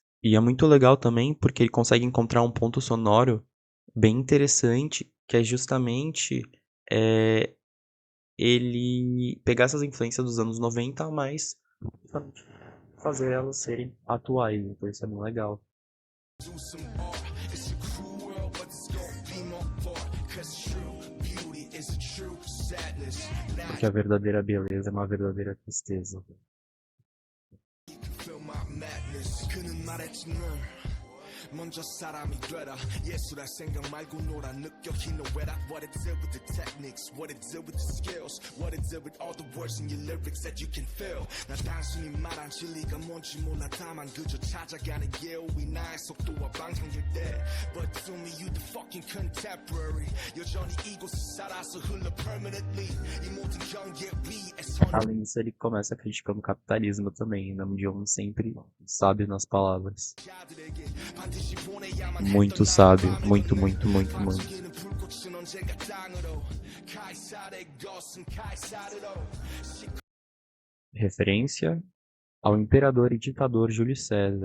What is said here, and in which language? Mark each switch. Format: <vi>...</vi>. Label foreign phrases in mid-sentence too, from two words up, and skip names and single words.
<pt>E é muito legal também porque ele consegue encontrar um ponto sonoro bem interessante, que é justamente é, ele pegar essas influências dos anos 90, mas justamente fazer elas serem atuais. Então isso é bem legal. Porque a verdadeira beleza é uma verdadeira tristeza.</pt> <ko>먼저 사람이 되라 예술할 생각 말고 놀아 느껴 희노애락</ko> <en>What it did with the techniques What it did with the skills What it did with all the words in your lyrics that you can feel</en> <ko>나 단순히 말한 진리가 뭔지 몰라 다만 그저 찾아가는 예우이 나의 속도와 방향일 때</ko> <en>But to me you the fucking contemporary</en> <ko>여전히 이곳에 살아서 흘러</ko> <en>permanently</en> <ko>이 모든 경계 위에서</ko> <pt>Além disso, ele começa criticando o capitalismo também, Namjoon sempre sábio nas palavras. Muito sábio, muito, muito, muito, muito. Referência ao imperador e ditador Júlio César.</pt>